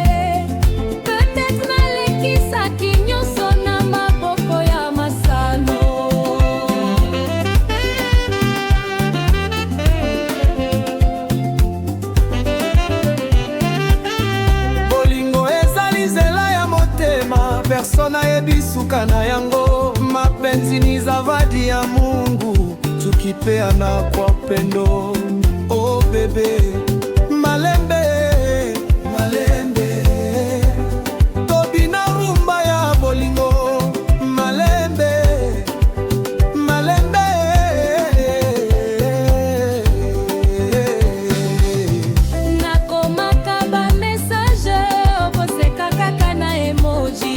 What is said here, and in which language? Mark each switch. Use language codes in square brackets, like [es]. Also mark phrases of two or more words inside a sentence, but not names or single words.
[ln] Peut-être nalekisaki nyonso na maboko ya masano. Persona ebisuka na yango, [sw] mapenzi ni zawadi ya Mungu, tukipeana kwa pendo. [ln] Oh bebe, malembe malembe, tobina rumba ya bolingo. Malembe malembe, nakomaka ba message, oboseka kaka na emoji.